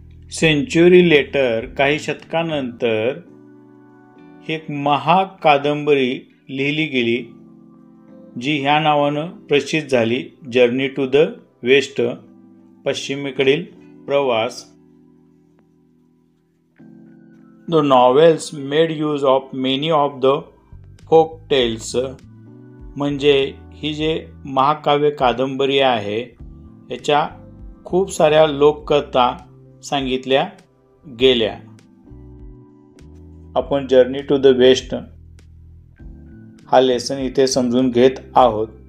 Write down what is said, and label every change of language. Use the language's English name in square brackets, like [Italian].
[Marathi] Century letter काही शतकानंतर एक महाकादंबरी लिहिली गेली जी ह्या नावानं प्रसिद्ध झाली, जर्नी टू द वेस्ट, पश्चिमेकडील प्रवास. [English] The novels made use of many of the folk tales. [Marathi] म्हणजे ही जे महाकाव्य कादंबरी आहे याच्या खूप साऱ्या लोककथा सांगितल्या गेल्या. आपण जर्नी टू द वेस्ट हा लेसन इथे समजून घेत आहोत.